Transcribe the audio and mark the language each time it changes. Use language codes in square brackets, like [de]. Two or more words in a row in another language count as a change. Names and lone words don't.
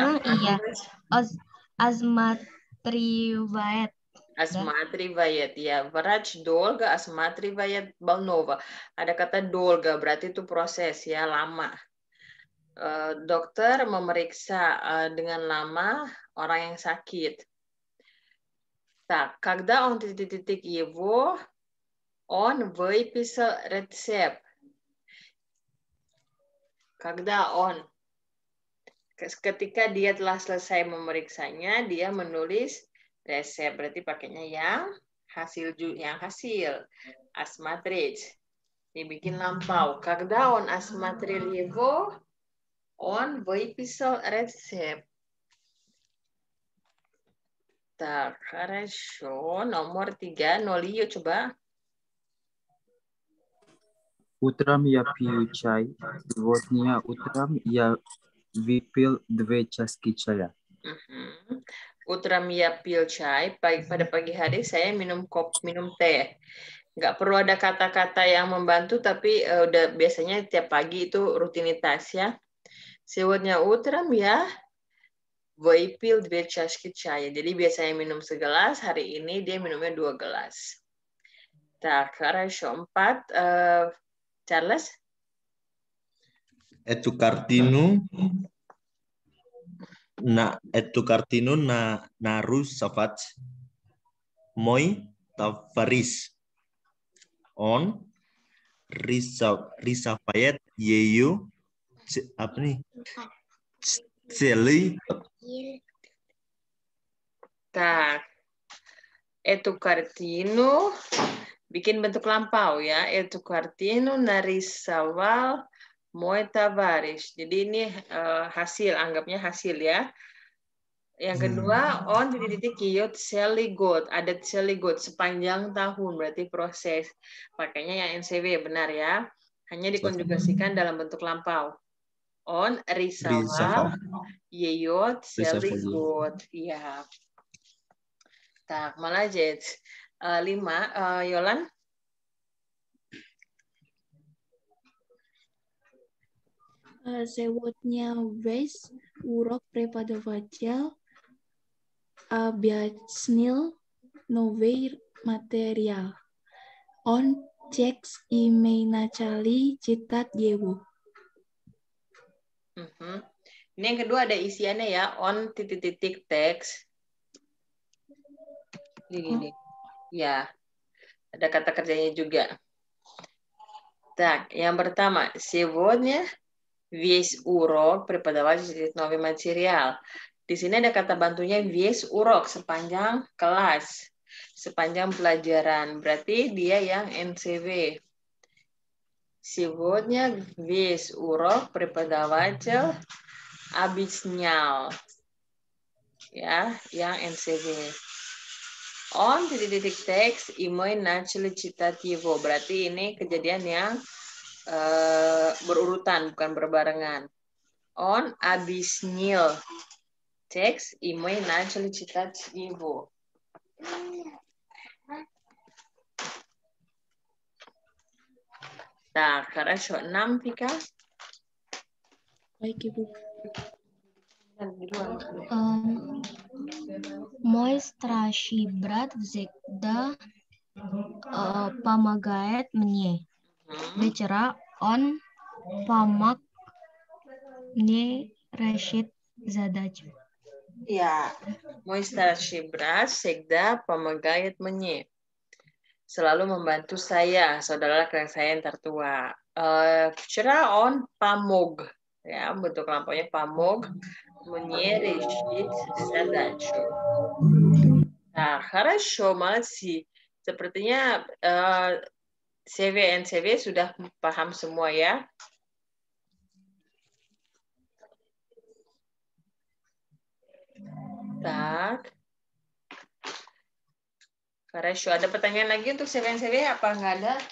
[id] Iya. Asmatrivat. Asmatrivat ya. [ru] Врач долго осматривать больного. [id] Ada kata dolga berarti itu proses ya, lama. Dokter memeriksa dengan lama orang yang sakit. [ru] Так, когда он titik-titik его, он выписал рецепт. Когда он, [id] ketika dia telah selesai memeriksanya, dia menulis resep. Berarti pakainya yang hasil. Осмотреть. Dibikin lampau. [ru] Когда он осмотрел его, он выписал рецепт. Так, хорошо. [id] Nomor 3, Nolio coba. [ru] Утром я пью чай. Сегодня утром я выпил 2 чашки чая. Утром я пил чай. [id] Pada pagi hari saya minum teh. Nggak perlu ada kata-kata yang membantu, tapi udah biasanya tiap pagi itu rutinitas ya. [ru] Сегодня утром я выпил 2 чашки чая. [id] Jadi biasanya minum segelas, hari ini dia minumnya 2 gelas. [ru] Так, хорошо. 4, Charles? Эту картину нарисовать мой товарищ. Он рисовает ее целый год. Так, эту картину [id] bikin bentuk lampau ya. [ru] Эту картину нарисовал мой товарищ. [id] Jadi ini hasil, anggapnya hasil ya. Yang kedua, [ru] on titik-titik ее целый год. Ada целый год, [id] sepanjang tahun, berarti proses. Pakainya yang NCW, benar ya. Hanya dikonjugasikan dalam bentuk lampau. [ru] On рисовал ее целый год. Iya. Так, молодец. 5, Yolan. Сегодня весь урок преподаватель объяснил новый материал. Он текст и мы начали читать его. [id] Ini yang kedua ada isiannya ya. On titik-titik teks. Gini. Ya. Ada kata kerjanya juga. Так, yang pertama, [ru] сегодня весь урок преподаватель новый материал. [id] Di sini ada kata bantunya [ru] весь урок, [id] sepanjang kelas, sepanjang pelajaran. Berarti dia yang NCV. [ru] Сегодня весь урок преподаватель объяснял. [id] Ya, yang NCV. On titik-titik teks, [ru] и мы начали читать его. [id] Berarti ini kejadian yang berurutan, bukan berbarengan. [ru] Он объяснил текст, и мы начали читать его. Так, хорошо. Нам, Vika? [id] Baik, Ibu. [ru] Мой старший брат всегда помогает мне. Вчера он помог мне решить задачу. Ya, мой старший брат всегда помогает мне. [id] Selalu membantu saya, saudara laki saya yang tertua. [ru] Вчера он помог. [id] Ya, bentuk lampaunya [ru] помог мне решить задачу. Nah, хорошо, молодцы. [id] Sepertinya CV NCV sudah paham semua ya. [ru] Tak. [id] Хорошо, ada pertanyaan lagi untuk CV NCV apa nggak ada?